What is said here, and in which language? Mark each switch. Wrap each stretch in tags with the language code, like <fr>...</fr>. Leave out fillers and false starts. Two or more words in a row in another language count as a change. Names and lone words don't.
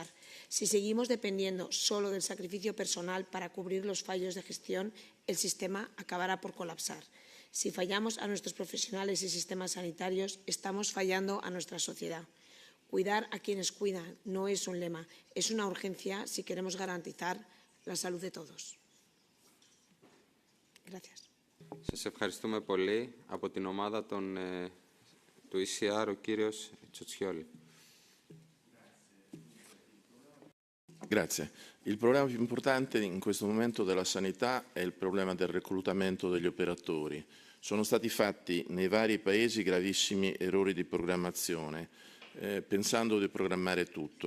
<es>Si seguimos dependiendo solo del sacrificio personal para cubrir los fallos de gestión, el sistema acabará por colapsar. Si fallamos a nuestros profesionales y sistemas sanitarios, estamos fallando a nuestra sociedad. Cuidar a quienes cuidan no es un lema, es una urgencia si queremos garantizar la salud de todos. Gracias.</es> <el>Σας ευχαριστούμε πολύ. Από την ομάδα του ECR, ο κύριος Τσοτσιόλη.</el> <it>Grazie. Il problema più importante in questo momento della sanità è il problema del reclutamento degli operatori. Sono stati fatti nei vari paesi gravissimi errori di programmazione, pensando di programmare tutto.</it>